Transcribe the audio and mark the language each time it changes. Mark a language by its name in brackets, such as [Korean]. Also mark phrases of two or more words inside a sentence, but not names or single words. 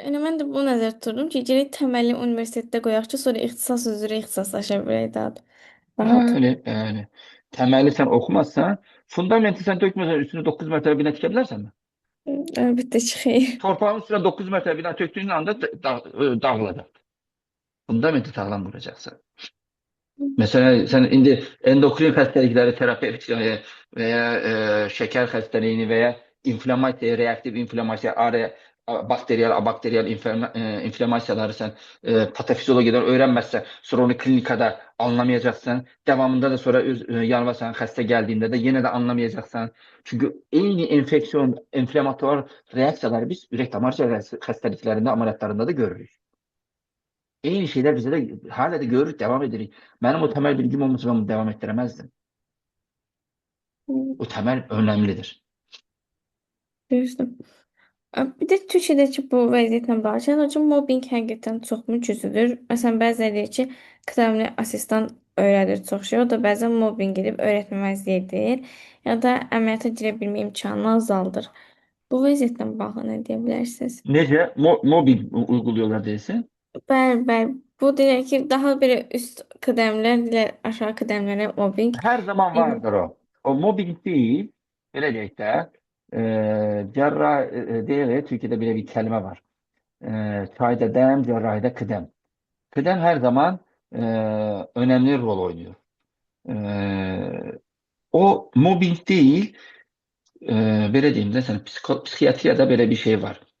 [Azerbaijani] Yəni mən də bu nəzərdə tuturdum ki, gərək təməlli universitetdə qoyaq ki, sonra ixtisas üzrə ixtisaslaşa bilək daha rahat. Bəli. Təməli sən oxumazsan, fundamenti sən tökməsən üstünə 9 mərtəbə bina tikə bilərsən mi? Əlbəttə ki, xeyr. Torpağın üstüne 9 mərtəbə bina töktüğün anda dağılacaq. Fundamenti sağlam duracaqsan. [Turkish] Mesela sen indi endokrin xəstəlikləri terapevt veya şeker xəstəliyini veya inflamasiya, reaktiv inflamasiya, bakteriyel, abakteriyel inflamasiyaları sen patofizyologiyada öğrenmezsen, sonra onu klinikada anlamayacaksan, devamında da sonra yanılırsan, xəstə geldiğinde de yine de anlamayacaksan. Çünkü eyni enfeksiyon, inflamatuar reaksiyaları biz ürək damar xəstəliklərində, ameliyatlarında da görürüz. Eyni şeyler bize de hala da görürük, devam edirik. Benim o temel bilgim olmasa ben bunu devam ettiremezdim. O temel önemlidir. [Azerbaijani] Düzdür. Bir də Türkiyədəki bu vəziyyətlə bağlı hocam mobbinq həqiqətən çoxmu güclüdür? Məsələn, bəziləri deyir ki, qıdemli asistan öyrədir çox şey. O da bəzən mobbinq edib öyrətməməzlik edir. Ya da əməliyyata girə bilmə imkanını azaldır. Bu vəziyyətlə bağlı nə deyə bilərsiniz? Nece? [Turkish] Mobbing uyguluyorlar değilse. [Azerbaijani] Bəli, bəli. Bu deyir ki, daha belə üst qədəmlər ilə aşağı qədəmlərə mobbinq. [Turkish] Her zaman vardır o. O mobbing değil, gelecekte cerrah değil, Türkiye'de bile bir kelime var. Çayda dem, cerrahide kıdem. Kıdem her zaman önemli rol oynuyor. O mobbing değil, böyle diyeyim de sana psikiyatriyada böyle bir şey var.